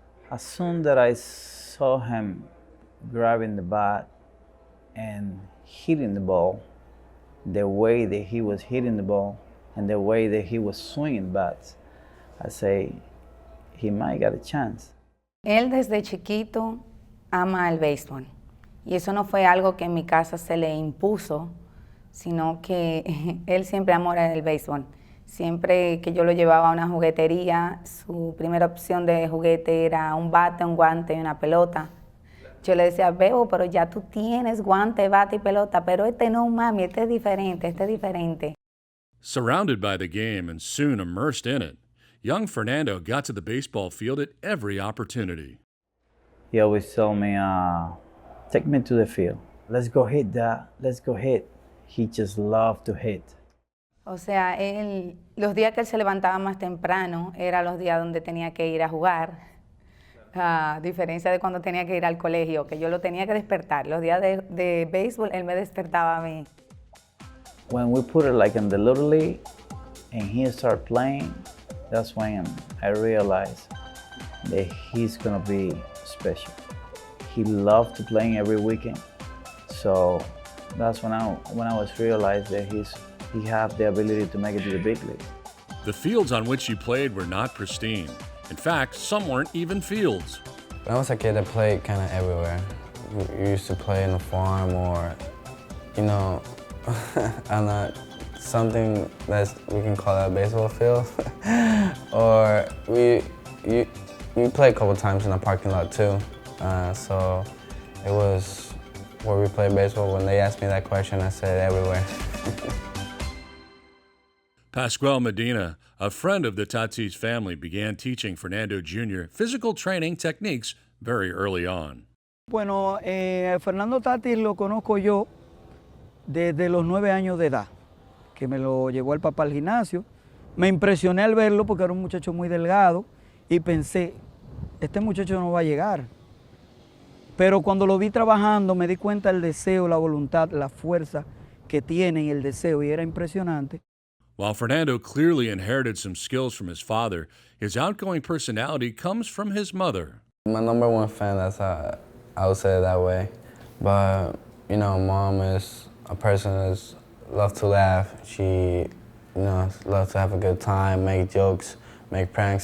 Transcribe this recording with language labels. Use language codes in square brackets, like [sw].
[en] As soon as I saw him grabbing the bat and hitting the ball, the way that he was hitting the ball and the way that he was swinging bats, I say, he might get a chance. [es] Él desde chiquito ama el béisbol. Y eso no fue algo que en mi casa se le impuso, sino que él siempre amó el béisbol. Siempre que yo lo llevaba a una juguetería, su primera opción de juguete era un bate, un guante y una pelota. Yo le decía, Bebo, pero ya tú tienes guante, bate y pelota, pero este no, mami, este es diferente. [en] Surrounded by the game and soon immersed in it, young Fernando got to the baseball field at every opportunity. He always told me, take me to the field. Let's go hit that, let's go hit. He just loved to hit. [es] O sea, los días que él se levantaba más temprano, eran los días donde tenía que ir a jugar. A diferencia de cuando tenía que ir al colegio, que yo lo tenía que despertar. Los días de béisbol, él me despertaba a mí. [en] When we put it like in the Little League, and he started playing, that's when I realized that he's going to be special. He loved to play every weekend. So that's when I was realized that he had the ability to make it to the big league. The fields on which he played were not pristine. In fact, some weren't even fields. When I was a kid, I played kind of everywhere. We used to play in a farm or, you know, on something we can call a baseball field. Or we played a couple times in a parking lot too. So it was where we played baseball. When they asked me that question, I said everywhere. Pascual Medina, a friend of the Tatis family, began teaching Fernando Jr. physical training techniques very early on. [es] Bueno, Fernando Tatis lo conozco yo desde los 9 años de edad, que me lo llevó el papá al gimnasio. Me impresioné al verlo porque era un muchacho muy delgado y pensé, este muchacho no va a llegar. Pero cuando lo vi trabajando me di cuenta del deseo, la voluntad, la fuerza que tiene y el deseo, y era impresionante. [en] While Fernando clearly inherited some skills from his father, his outgoing personality comes from his mother. My #1 fan, I would say it that way. But, you know, Mom is a person that loves to laugh. She, you know, loves to have a good time, make jokes, make pranks.